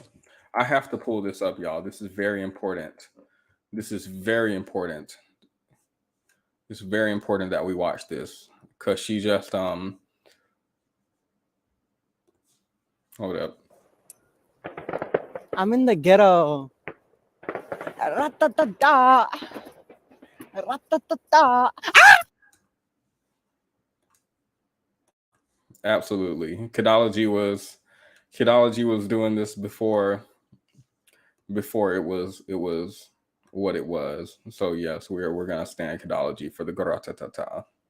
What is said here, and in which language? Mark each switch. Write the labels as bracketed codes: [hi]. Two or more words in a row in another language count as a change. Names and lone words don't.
[en] I have to pull this up, y'all. This is very important. This is very important. It's very important that we watch this because she just hold up. I'm in the ghetto. Ra-ta-ta-ta. Ra-ta-ta-ta. Absolutely. Kidology was doing this before it was what it was. So yes, we're gonna stand Kidology for the gratata.